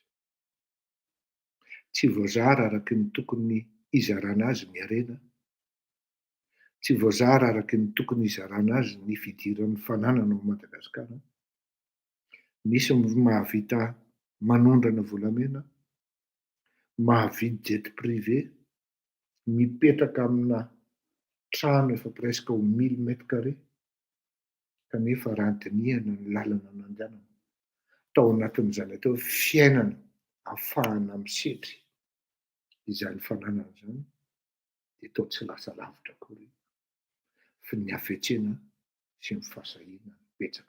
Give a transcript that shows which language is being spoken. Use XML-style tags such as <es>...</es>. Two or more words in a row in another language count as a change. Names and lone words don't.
<mg>Tsy voazara araky ny tokony izarana azy ny harena, tsy voazara araky ny tokony izarana azy ny fidiran'ny fananana ao Madagasikara. Misy mahavita manondrana volamena, mahavidy</mg> <fr>jet privé,</fr> <mg>mipetraka amina trano efa</mg> <fr>presque au 1000 mètres carrés,</fr> <mg>kanefa raha dinihana ny lalana nandehanana tao anatin'izany atao fiainana ahafahana misetry izany fananana izany dia toa tsy lasa lavitra akory. Fa ny hafetsena sy ny fahasahina betsaka.</mg>